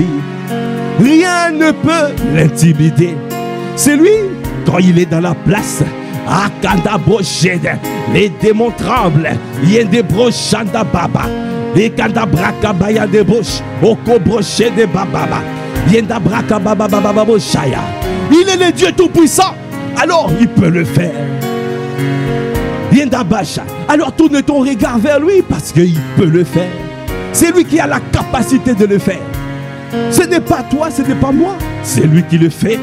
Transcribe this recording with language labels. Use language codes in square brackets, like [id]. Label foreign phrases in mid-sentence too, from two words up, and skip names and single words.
[fr] Rien ne peut l'intimider. C'est lui, quand il est dans la place, les démons tremblent. Il y a des brochanda baba. Les kandabraka des broches. Oko broché de bababa. Il y a des braka baba baba boshaya. Il est le Dieu tout-puissant. Alors il peut le faire. Alors tourne ton regard vers lui parce qu'il peut le faire. C'est lui qui a la capacité de le faire. Ce n'est pas toi, ce n'est pas moi. C'est lui qui le fait.